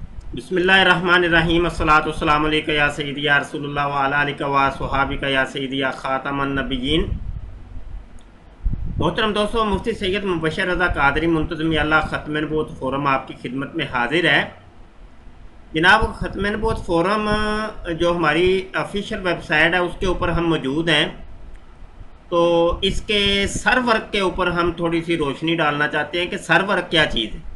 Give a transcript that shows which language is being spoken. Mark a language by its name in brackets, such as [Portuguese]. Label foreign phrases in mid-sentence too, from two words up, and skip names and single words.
[Arabic] بسم الله الرحمن الرحيم الصلاة والسلام عليك يا سيدي يا رسول الله وعلى آلك وأصحابك يا سيدي يا خاتم النبيين. [Hindi] मोहतरम दोस्तों, मुफ्ती सैयद मुबशर रज़ा कादरी मुंतज़िम अल्लाह ख़त्म नबूवत फ़ोरम आपकी खिदमत में हाजिर है। जनाब, ख़त्म नबूवत फ़ोरम जो हमारी [English] official website [Hindi] है उसके ऊपर हम मौजूद हैं। तो इसके सर्वर के ऊपर हम थोड़ी सी रोशनी डालना चाहते हैं कि सर्वर क्या चीज़ है।